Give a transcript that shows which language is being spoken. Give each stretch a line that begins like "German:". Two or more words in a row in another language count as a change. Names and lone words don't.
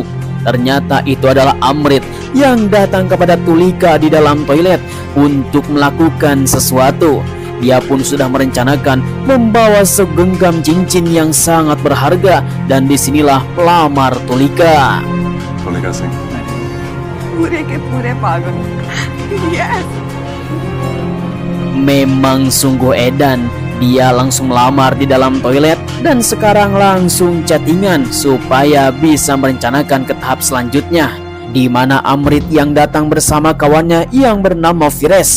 Indonesian: Ternyata itu adalah Amrit yang datang kepada Tulika di dalam toilet untuk melakukan sesuatu. Dia pun sudah merencanakan membawa segenggam cincin yang sangat berharga dan disinilah pelamar Tulika. Tulika Singh.
Hindi: पूरे के पूरे पागल.
Indonesian: Yes. Memang sungguh edan. Dia langsung melamar di dalam toilet dan sekarang langsung chattingan supaya bisa merencanakan ke tahap selanjutnya, di mana Amrit yang datang bersama kawannya yang bernama Fires.